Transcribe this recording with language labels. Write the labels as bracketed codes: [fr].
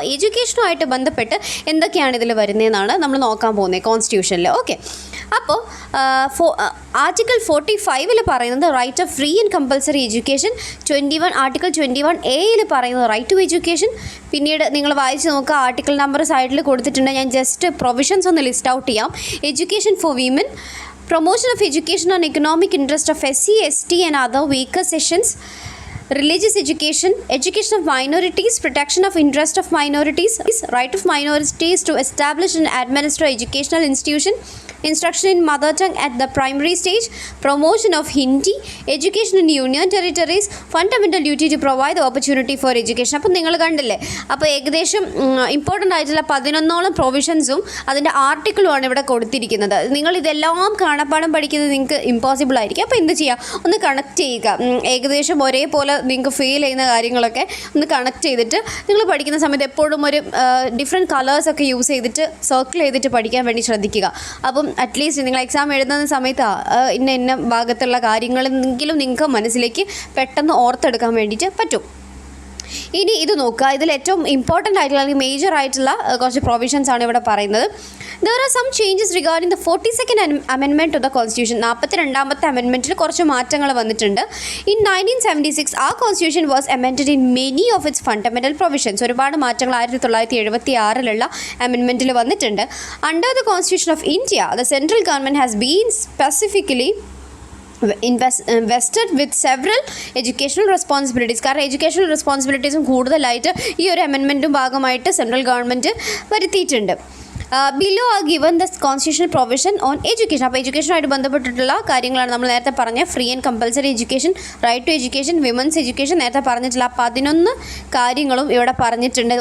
[ml] So എഡ്യൂക്കേഷനുമായിട്ട് ബന്ധപ്പെട്ട് എന്തൊക്കെയാണ് ഇതിൽ വരുന്നതെന്നാണ് നമ്മൾ നോക്കാൻ പോകുന്നത് കോൺസ്റ്റിറ്റ്യൂഷനിൽ. ഓക്കെ, അപ്പോൾ ആർട്ടിക്കിൾ 45 പറയുന്നത് right of free and compulsory education. Article 21A പറയുന്നത് റൈറ്റ് ടു എഡ്യൂക്കേഷൻ. പിന്നീട് നിങ്ങൾ വായിച്ച് നോക്കുക, ആർട്ടിക്കിൾ നമ്പർ സൈഡിൽ കൊടുത്തിട്ടുണ്ട്. ഞാൻ ജസ്റ്റ് പ്രൊവിഷൻസ് ഒന്ന് ലിസ്റ്റ് ഔട്ട് ചെയ്യാം. [en] Education for women, promotion of education on economic interest of SC, ST and other weaker sections, religious education, education of minorities, protection of interest of minorities, right of minorities to establish and administer educational institution, instruction in mother tongue at the primary stage, promotion of Hindi, education in union territories, fundamental duty to provide the opportunity for education. [ml] അപ്പോൾ നിങ്ങൾ കണ്ടില്ലേ, അപ്പോൾ ഏകദേശം important ആയിട്ടുള്ള 11ഓളം പ്രൊവിഷൻസും അതിൻ്റെ ആർട്ടിക്കിളുമാണ് ഇവിടെ കൊടുത്തിരിക്കുന്നത്. നിങ്ങൾ ഇതെല്ലാം കാണാപ്പാഠം പഠിക്കുന്നത് നിങ്ങൾക്ക് ഇമ്പോസിബിൾ ആയിരിക്കും. അപ്പോൾ എന്ത് ചെയ്യുക, ഒന്ന് കണക്ട് ചെയ്യുക. ഏകദേശം ഒരേപോലെ നിങ്ങൾക്ക് ഫീൽ ചെയ്യുന്ന കാര്യങ്ങളൊക്കെ ഒന്ന് കണക്ട് ചെയ്തിട്ട് നിങ്ങൾ പഠിക്കുന്ന സമയത്ത് എപ്പോഴും ഒരു ഡിഫറെൻറ്റ് കളേഴ്സൊക്കെ യൂസ് ചെയ്തിട്ട് സർക്കിൾ ചെയ്തിട്ട് പഠിക്കാൻ വേണ്ടി ശ്രദ്ധിക്കുക. അപ്പം അറ്റ്ലീസ്റ്റ് നിങ്ങൾ എക്സാം എഴുതുന്ന സമയത്ത് ഇന്ന ഭാഗത്തുള്ള കാര്യങ്ങളെങ്കിലും നിങ്ങൾക്ക് മനസ്സിലേക്ക് പെട്ടെന്ന് ഓർത്തെടുക്കാൻ വേണ്ടിയിട്ട് പറ്റും. ഇനി ഇത് നോക്കുക, ഇതിൽ ഏറ്റവും ഇമ്പോർട്ടൻ്റ് ആയിട്ടുള്ള അല്ലെങ്കിൽ മേജർ ആയിട്ടുള്ള കുറച്ച് പ്രൊവിഷൻസ് ആണ് ഇവിടെ പറയുന്നത്. [en] There are some changes regarding the 42nd amendment to the Constitution. [ml] 42ാമത്തെ അമെൻമെൻറ്റിൽ കുറച്ച് മാറ്റങ്ങൾ വന്നിട്ടുണ്ട്. [en] In 1976 ആ constitution was amended in many of its fundamental provisions. [ml] ഒരുപാട് മാറ്റങ്ങൾ 1976 അമെൻമെൻറ്റിൽ വന്നിട്ടുണ്ട്. [en] Under the Constitution of India, the central government has been specifically invested with several educational responsibilities. [ml] കാരണം educational റെസ്പോൺസിബിലിറ്റീസും കൂടുതലായിട്ട് ഈ ഒരു അമെൻമെൻറ്റും ഭാഗമായിട്ട് സെൻട്രൽ ഗവൺമെൻറ് വരുത്തിയിട്ടുണ്ട്. [en] Below are given the constitutional provision on education. [ml] അപ്പോൾ എഡ്യൂക്കേഷനുമായിട്ട് ബന്ധപ്പെട്ടിട്ടുള്ള കാര്യങ്ങളാണ് നമ്മൾ നേരത്തെ പറഞ്ഞ free and compulsory education, right to education, women's education, നേരത്തെ പറഞ്ഞിട്ടുള്ള 11 കാര്യങ്ങളും ഇവിടെ പറഞ്ഞിട്ടുണ്ട്.